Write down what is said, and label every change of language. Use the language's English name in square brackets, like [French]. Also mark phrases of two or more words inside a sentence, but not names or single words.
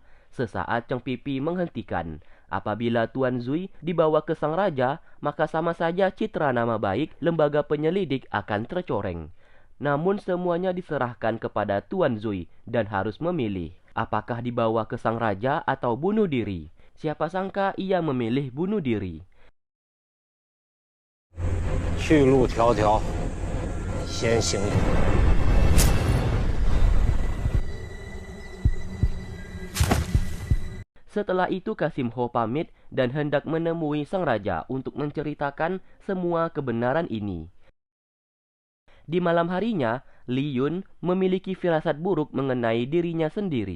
[Indonesian] Sesaat Cheng Pipi menghentikan. Apabila Tuan Zui dibawa ke sang raja, maka sama saja citra nama baik lembaga penyelidik akan tercoreng. Namun semuanya diserahkan kepada Tuan Zui dan harus memilih apakah dibawa ke sang raja atau bunuh diri. Siapa sangka ia memilih bunuh diri. [Chinese] 去路迢迢，先行一步。 [Indonesian] Setelah itu Kasim Ho pamit dan hendak menemui sang raja untuk menceritakan semua kebenaran ini. Di malam harinya, Liyun memiliki firasat buruk mengenai dirinya sendiri.